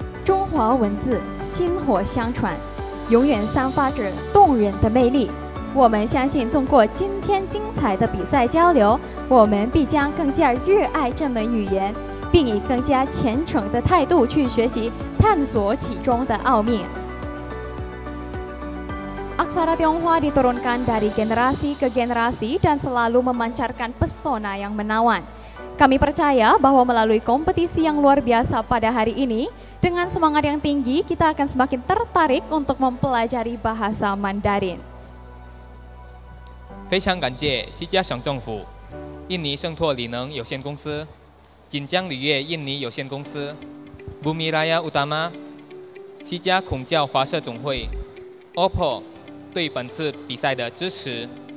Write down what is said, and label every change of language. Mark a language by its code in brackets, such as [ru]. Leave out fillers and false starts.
[zh] 中华文字薪火相传，永远散发着动人的魅力。我们相信，通过今天精彩的比赛交流，我们必将更加热爱这门语言，并以更加虔诚的态度去学习，探索其中的奥秘。 [id] Aksara Tionghoa diturunkan dari generasi ke generasi dan selalu memancarkan pesona yang menawan. Kami percaya bahwa melalui kompetisi yang luar biasa pada hari ini, dengan semangat yang tinggi, kita akan semakin tertarik untuk mempelajari bahasa Mandarin. [zh] 非常感谢西加省政府、印尼圣拓理能有限公司、锦江铝业印尼有限公司、Bumi Raya Utama、西加孔教华社总会、OPPO 对本次比赛的支持。